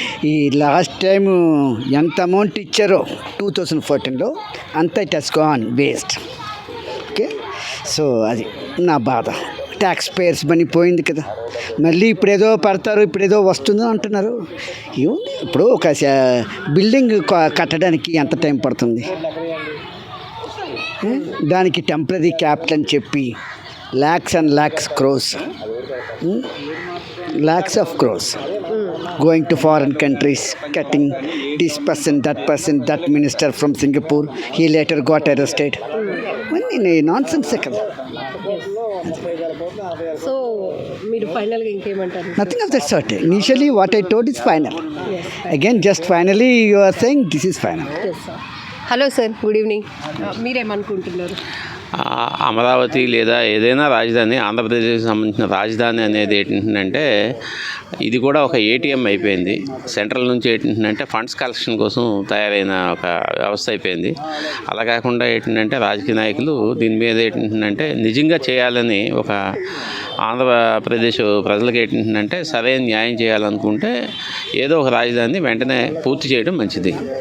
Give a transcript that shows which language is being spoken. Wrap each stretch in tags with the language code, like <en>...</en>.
<te>ఈ last time ఎంత amount ఇచ్చారో 2014లో అంత</te> <en>It has gone waste.</en> <te>Okay, so అది నా బాధ. ట్యాక్స్ పేయర్స్ మనీ పోయింది కదా, మళ్ళీ ఇప్పుడేదో పడతారు, ఇప్పుడేదో వస్తుందో అంటున్నారు. ఏముంది, ఇప్పుడు ఒక బిల్డింగ్ కట్టడానికి ఎంత టైం పడుతుంది? దానికి టెంపరీ క్యాపిటల్ అని చెప్పి</te> <en>Lakhs and lakhs crores, lakhs of crores going to foreign countries, cutting this person, that minister from Singapore, he later got arrested. Nonsense</en> <te>kada. So మీరు ఫైనల్ గా ఇంకేమంటారు?</te> <en>Nothing of that sort. Initially what I told is final. Yes, again just finally you are saying this is final. Yes sir. Hello sir, good evening.</en> <te>మీరేమనుకుంటున్నారు? అమరావతి లేదా ఏదైనా రాజధాని, ఆంధ్రప్రదేశ్కి సంబంధించిన రాజధాని అనేది ఏంటంటే ఇది కూడా ఒక ఏటీఎం అయిపోయింది. సెంట్రల్ నుంచి ఏంటంటే ఫండ్స్ కలెక్షన్ కోసం తయారైన ఒక వ్యవస్థ అయిపోయింది. అలా కాకుండా ఏంటంటే రాజకీయ నాయకులు దీని మీద ఏంటంటే నిజంగా చేయాలని ఒక ఆంధ్రప్రదేశ్ ప్రజలకు ఏంటంటే సరైన న్యాయం చేయాలనుకుంటే ఏదో ఒక రాజధానిని వెంటనే పూర్తి చేయడం మంచిది.</te>